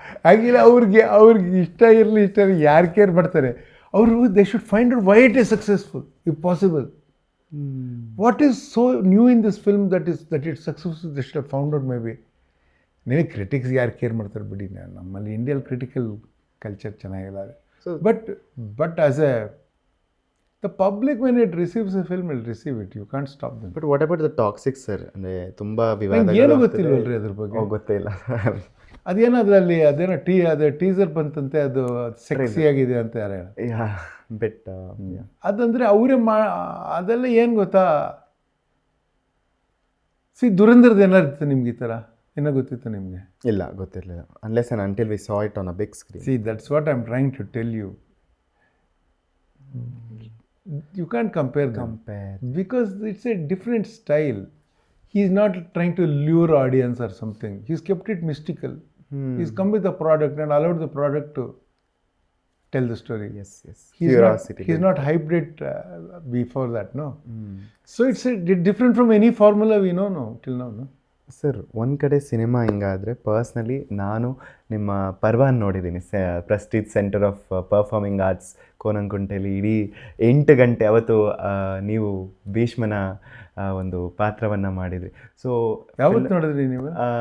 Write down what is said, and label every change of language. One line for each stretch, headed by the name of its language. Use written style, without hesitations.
Kannada: ಆಗಿಲ್ಲ, ಅವ್ರಿಗೆ ಇಷ್ಟ ಇರಲಿ ಇಷ್ಟ ಇರಲಿ, ಯಾರು ಕೇರ್ ಮಾಡ್ತಾರೆ ಅವರು?
English: They should find out why it is successful if possible. What is so new in this film that it successful? They should have found out. Maybe
Kannada: ನೀವೇ ಕ್ರಿಟಿಕ್ಸ್ ಯಾರು ಕೇರ್ ಮಾಡ್ತಾರೆ ಬಿಡಿ. ನಮ್ಮಲ್ಲಿ ಇಂಡಿಯನ್ ಕ್ರಿಟಿಕಲ್ ಕಲ್ಚರ್ ಚೆನ್ನಾಗಿಲ್ಲ.
English: But as a the public, when it receives a film, will receive it. You can't stop them. But what about the Toxic sir?
Kannada: ಅಂದರೆ ತುಂಬ ವಿವಾದ. ಏನು ಗೊತ್ತಿಲ್ವಲ್ರಿ ಅದ್ರ ಬಗ್ಗೆ? ಗೊತ್ತೇ ಇಲ್ಲ. ಅದೇನೋ ಅದರಲ್ಲಿ ಅದೇನೋ ಟೀಸರ್ ಬಂತಂತೆ, ಅದು ಸೆಕ್ಸಿ ಆಗಿದೆ ಅಂತ ಯಾರು ಹೇಳ
English: ಬೆಟ್.
Kannada: ಅದಂದರೆ ಅವರೇ ಅದೆಲ್ಲ ಏನು ಗೊತ್ತಾ? ದುರಂಧರದ ಏನಾರು ಇತ್ತು ನಿಮ್ಗೆ ಈ ಥರ ಏನೋ ಗೊತ್ತಿತ್ತು ನಿಮಗೆ? ಇಲ್ಲ, ಗೊತ್ತಿರಲಿಲ್ಲ.
English: Unless and until we saw it on a big screen. That's what I am trying to tell you. You can't compare them because it's a different style. He's not trying to lure audience or something. He's kept it mystical. He's come with a product and allowed the product to tell the story. Yes. Curiosity. He's not hyped it before that, no. So it's different from any formula we know till now, no.
Kannada: Sir, ಒಂದು ಕಡೆ cinema ಹಿಂಗಾದರೆ, personally ನಾನು ನಿಮ್ಮ ಪರ್ವಾನ್ ನೋಡಿದ್ದೀನಿ, Prestige centre of performing arts ಕೋನಂಕುಂಟೆಲಿ. ಇಡೀ 8 ಗಂಟೆ ಅವತ್ತು ನೀವು ಭೀಷ್ಮನ ಒಂದು ಪಾತ್ರವನ್ನು ಮಾಡಿದ್ರಿ.
English: so
Kannada: ಯಾವತ್ತು ನೋಡಿದ್ರಿ ನೀವು?